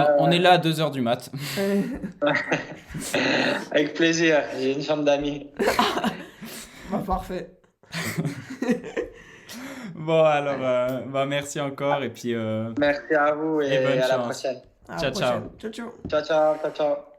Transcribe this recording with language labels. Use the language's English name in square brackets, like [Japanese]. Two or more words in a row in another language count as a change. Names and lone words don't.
[French] on est là à 2h du mat. Avec plaisir, j'ai une chambre d'amis. Bah, parfait. Bon, alors, bah, merci encore et puis Merci à vous Et bonne et à la chance. prochaine. À la Ciao, ciao. prochaine. Ciao, ciao. Ciao, ciao, ciao, ciao.